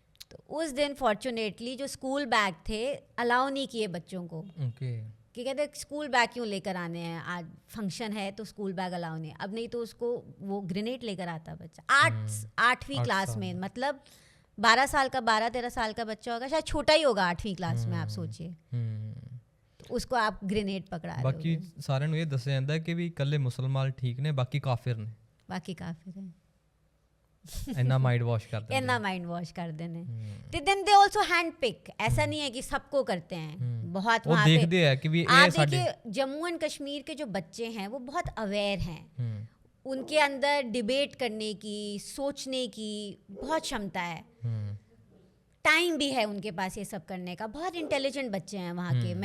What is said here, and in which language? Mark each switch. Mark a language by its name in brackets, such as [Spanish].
[Hindi] तो उस दिन फॉर्चुनेटली जो स्कूल बैग थे अलाउ नहीं किए बच्चों को, कि कहते स्कूल बैग क्यों लेकर आने हैं, आज फंक्शन है तो स्कूल बैग अलाउ नहीं। अब नहीं तो उसको वो ग्रेनेड लेकर आता बच्चा 8वीं क्लास में, मतलब 12-13 साल का बच्चा होगा, शायद छोटा ही होगा 8वीं क्लास में, आप सोचिए उसको आप ग्रेनेड पकड़ा रहे हो। [Punjabi] ਬਾਕੀ ਸਾਰਿਆਂ ਨੂੰ ਇਹ ਦੱਸਿਆ ਜਾਂਦਾ ਕਿ ਵੀ ਇਕੱਲੇ ਮੁਸਲਮਾਨ ਠੀਕ ਨੇ, ਬਾਕੀ ਕਾਫਿਰ ਨੇ, ਬਾਕੀ ਕਾਫਿਰ ਹੈ। ਇੰਨਾ ਮਾਈਂਡ ਵਾਸ਼ ਕਰਦੇ [Hindi] ਇੰਨਾ माइंड वॉश कर देने। तो [English] then they also hand pick, [Hindi] ऐसा नहीं है कि सबको करते हैं, बहुत वो वहाँ पे देखते हैं कि भी आप देखिए जम्मू एंड कश्मीर के जो बच्चे हैं वो बहुत अवेयर हैं, उनके अंदर डिबेट करने की, सोचने की बहुत क्षमता है, टाइम भी है उनके पास ये सब करने का, बहुत इंटेलिजेंट बच्चे हैं वहाँ के।